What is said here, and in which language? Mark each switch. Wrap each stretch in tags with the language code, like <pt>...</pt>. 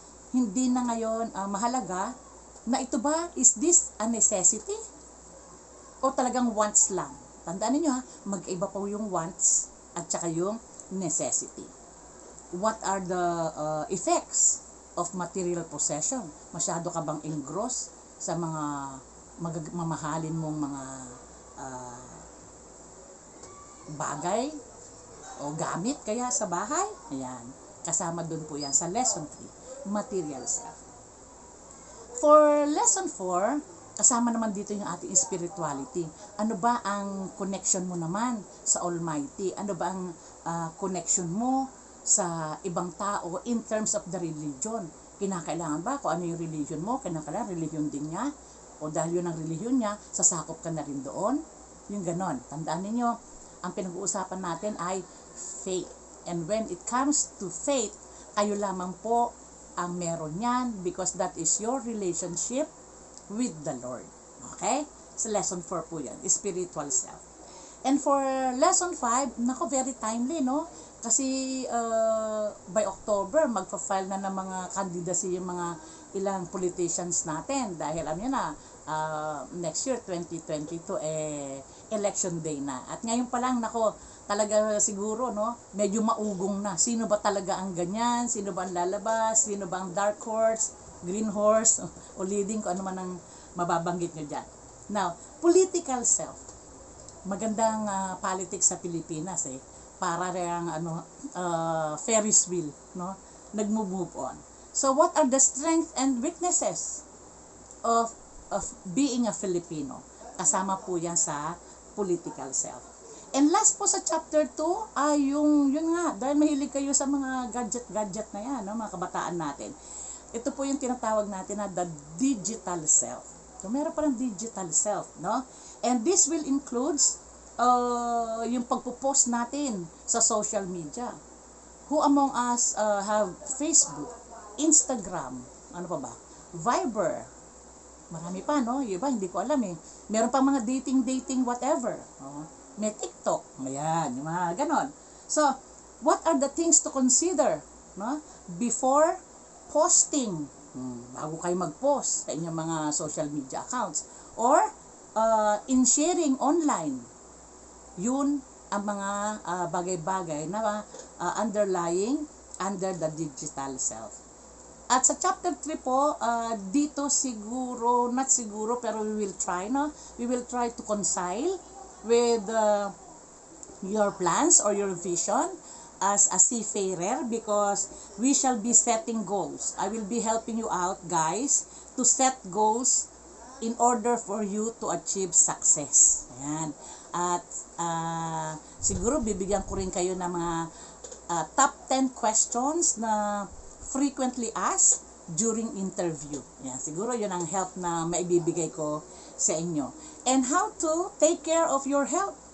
<tl>Hindi na ngayon mahalaga na ito ba,</tl> <en>is this a necessity?</en> <tl>O talagang wants lang? Tandaan niyo mag-iba po yung wants at saka yung necessity.</tl> <en>What are the effects of material possession?</en> <tl>Masyado ka bang engross sa mga mamahalin mong mga bagay o gamit kaya sa bahay? Ayan. Kasama dun po yan sa lesson 3, material self. For lesson 4, kasama naman dito yung ating spirituality. Ano ba ang connection mo naman sa Almighty? Ano ba ang connection mo sa ibang tao in terms of the religion? Kinakailangan ba kung ano yung religion mo? Kinakailangan religion din niya? O dahil yun ang religion niya, sasakop ka na rin doon? Yung ganon. Tandaan ninyo, ang pinag-uusapan natin ay faith.</tl> <en>And when it comes to faith,</en> <tl>kayo lamang po ang meron yan</tl> <en>because that is your relationship with the Lord. Okay? So lesson 4 po yan, spiritual self. And for lesson 5, very timely, Kasi by October,</en> <tl>magpa-file na ng mga candidacy yung mga ilang politicians natin. Dahil next year, 2022, election day na. At ngayon pa lang, talaga siguro, medyo maugong na. Sino ba talaga ang ganyan? Sino ba ang lalabas? Sino ba ang dark horse, green horse, o leading, kung ano man ang mababanggit nyo dyan.</tl> <en>Now, political self.</en> <tl>Magandang politics sa Pilipinas, para rin Ferris wheel, nag-move on.</tl> <en>So what are the strengths and weaknesses of being a Filipino?</en> <tl>Kasama po yan sa political self. And last po sa chapter 2 ay yun nga, dahil mahilig kayo sa mga gadget na yan, mga kabataan natin. Ito po yung tinatawag natin na the digital self. So meron pa ng digital self,</tl> <en>And this will includes</en> <tl>yung pagpo-post natin sa social media.</tl> <en>Who among us have Facebook, Instagram, ano pa ba? Viber.</en> <tl>Marami pa, Yung iba, hindi ko alam Meron pa mga dating, whatever. May TikTok. Ayan, yung mga ganon.</tl> <en>So, what are the things to consider, before posting?</en> <tl>Bago kayo mag-post sa inyong mga social media accounts.</tl> <en>Or, in sharing online.</en> <tl>Yun ang mga bagay-bagay na</tl> <en>underlying under the digital self.</en> <tl>At sa chapter 3 po, dito siguro,</tl> <en>not siguro, pero we will try, We will try to reconcile with your plans or your vision as a seafarer because we shall be setting goals. I will be helping you out, guys, to set goals in order for you to achieve success.</en> <tl>Ayan. At siguro bibigyan ko rin kayo ng mga top 10 questions na frequently asked during interview. Yan, siguro yun ang help na maibibigay ko sa inyo.</tl> <en>And how to take care of your health.</en>